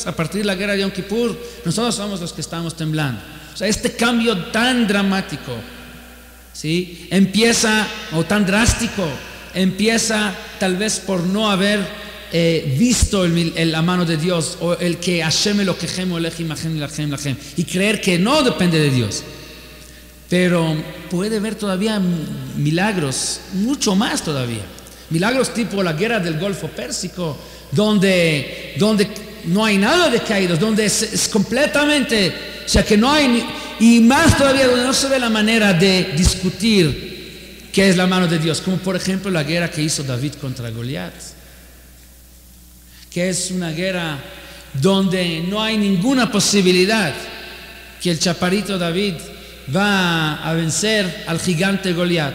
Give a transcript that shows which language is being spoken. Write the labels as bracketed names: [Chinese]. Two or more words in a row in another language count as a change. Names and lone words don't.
[Spanish] A partir de la guerra de Yom Kippur nosotros somos los que estamos temblando. O sea, este cambio tan dramático, ¿sí? O tan drástico, empieza tal vez por no haber visto la mano de Dios, o el que [Hebrew] השם אלוקיכם ההולך עמכם להלחם לכם, [Spanish] y creer que no depende de Dios. Pero puede haber todavía milagros, mucho más todavía. Milagros tipo la guerra del Golfo Pérsico, donde no hay nada de caídos, donde es completamente, o sea que no hay, y más todavía donde no se ve la manera de discutir qué es la mano de Dios, como por ejemplo la guerra que hizo David contra Goliat, que es una guerra donde no hay ninguna posibilidad que el chaparrito David va a vencer al gigante Goliat.